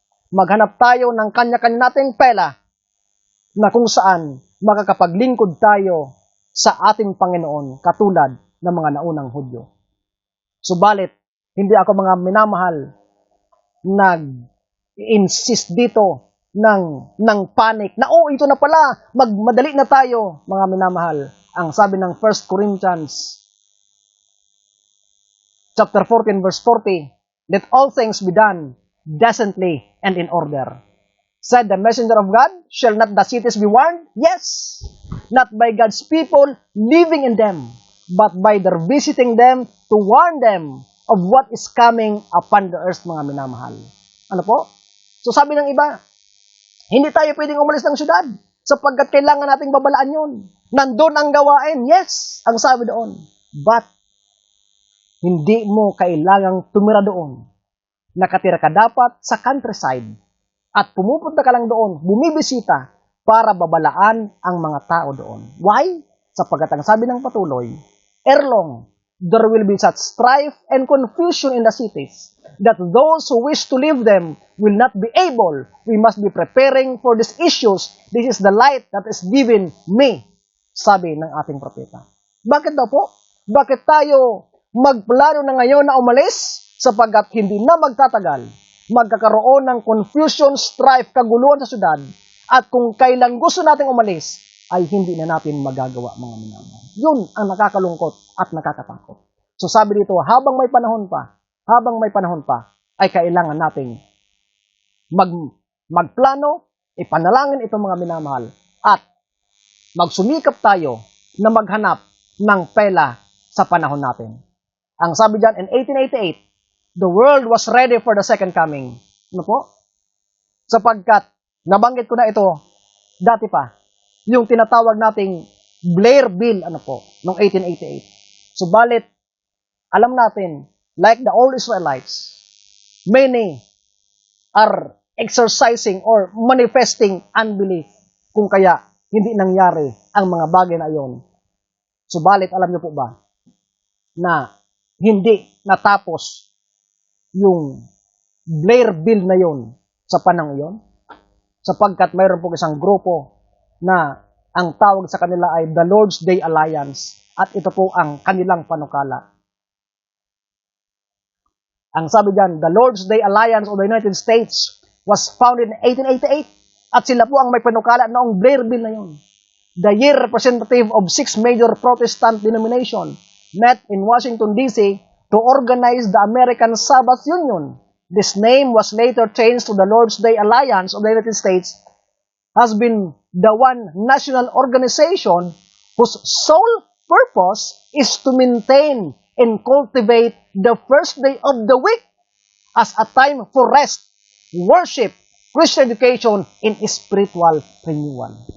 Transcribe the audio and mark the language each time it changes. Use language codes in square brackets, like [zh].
[tl] maghanap tayo ng kanya-kanya nating pela na kung saan makakapaglingkod tayo sa ating Panginoon katulad ng mga naunang Hudyo. Subalit, hindi ako mga minamahal nag-insist dito ng panic na ito na pala, magmadali na tayo, mga minamahal. Ang sabi ng [en] 1 Corinthians chapter 14 verse 40, let all things be done decently and in order. Said the messenger of God, shall not the cities be warned? Yes, not by God's people living in them, but by their visiting them to warn them of what is coming upon the earth, [tl] mga minamahal. Ano po? So sabi ng iba, hindi tayo pwedeng umalis ng syudad sapagkat kailangan nating babalaan yun. Nandun ang gawain. Yes, ang sabi doon. But, hindi mo kailangang tumira doon. Nakatira ka dapat sa countryside at pumupunta ka lang doon, bumibisita para babalaan ang mga tao doon. [en] Why? [tl] Sapagkat ang sabi ng patuloy, [en] erelong, there will be such strife and confusion in the cities that those who wish to live them will not be able. We must be preparing for these issues. This is the light that is given me, [tl] sabi ng ating propeta. Bakit daw po? Bakit tayo magplano na ngayon na umalis? Sapagkat hindi na magtatagal, magkakaroon ng confusion, strife, kaguluhan sa syudad, at kung kailan gusto nating umalis, ay hindi na natin magagawa, mga minamahal. Yun ang nakakalungkot at nakakatakot. So sabi dito, habang may panahon pa, ay kailangan nating magplano, ipanalangin ito, mga minamahal, at magsumikap tayo na maghanap ng pela sa panahon natin. Ang sabi dyan, [en] in 1888, the world was ready for the second coming. [tl] Ano po? Sapagkat, nabanggit ko na ito, dati pa, yung tinatawag nating Blair Bill, noong 1888. Subalit, alam natin, [en] like the old Israelites, many are exercising or manifesting unbelief, [tl] kung kaya hindi nangyari ang mga bagay na iyon. Subalit, alam niyo po ba, na hindi natapos yung Blair Bill na yon sa panahon iyon? Sapagkat mayroon po isang grupo na ang tawag sa kanila ay the Lord's Day Alliance, at ito po ang kanilang panukala. Ang sabi diyan, [en] the Lord's Day Alliance of the United States was founded in 1888, [tl] at sila po ang may panukala noong Blair Bill na yon. [en] The year representative of 6 major Protestant denominations met in Washington, D.C. to organize the American Sabbath Union. This name was later changed to the Lord's Day Alliance of the United States, has been the one national organization whose sole purpose is to maintain and cultivate the first day of the week as a time for rest, worship, Christian education, and spiritual renewal.